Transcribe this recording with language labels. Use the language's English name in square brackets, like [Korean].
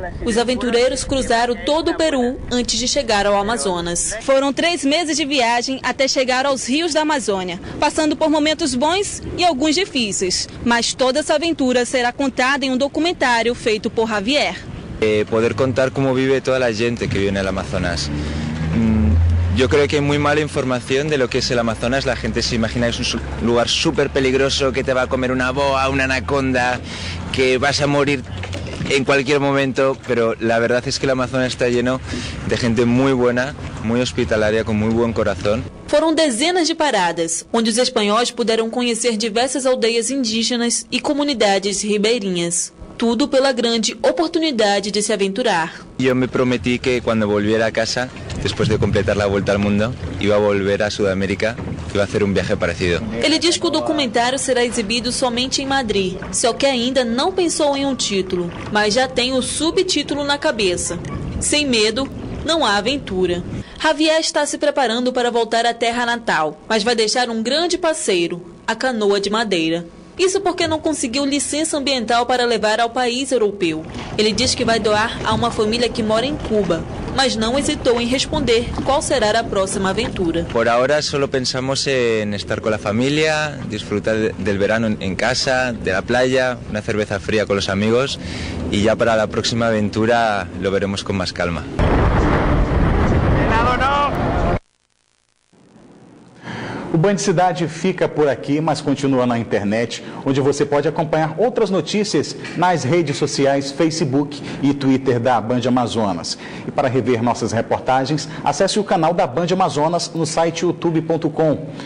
[Portuguese] Os aventureiros cruzaram todo o Peru antes de chegar ao Amazonas. Foram 3 meses de viagem até chegar aos rios da Amazônia, passando por momentos bons e alguns difíceis. Mas toda essa aventura será contada em um documentário feito por Javier. [Spanish] Poder contar cómo vive toda a gente que vive no Amazonas. Yo creo que hay muy mala información de lo que es el Amazonas. La gente se imagina que es un lugar súper peligroso, que te va a comer una boa, una anaconda, que vas a morir en cualquier momento, pero la verdad es que el Amazonas está lleno de gente muy buena, muy hospitalaria, con muy buen corazón. [Portuguese] Foram dezenas de paradas, onde os espanhóis puderam conhecer diversas aldeias indígenas e comunidades ribeirinhas. Tudo pela grande oportunidade de se aventurar. [Spanish] Yo me prometí que cuando volviera a casa, después de completar la vuelta al mundo, iba a volver a Sudamérica, que iba a hacer un viaje parecido. [Portuguese] Ele diz que o documentário será exibido somente em Madrid, só que ainda não pensou em um título, mas já tem o subtítulo na cabeça. Sem medo, não há aventura. Javier está se preparando para voltar à terra natal, mas vai deixar um grande parceiro, a canoa de madeira. Isso porque não conseguiu licença ambiental para levar ao país europeu. Ele diz que vai doar a uma família que mora em Cuba, mas não hesitou em responder qual será a próxima aventura. [Spanish] Por ahora solo pensamos en estar con la familia, disfrutar del verano en casa, de la playa, una cerveza fría con los amigos, y ya para la próxima aventura lo veremos con más calma. [Portuguese] O Band Cidade fica por aqui, mas continua na internet, onde você pode acompanhar outras notícias nas redes sociais, Facebook e Twitter da Band Amazonas. E para rever nossas reportagens, acesse o canal da Band Amazonas no site youtube.com.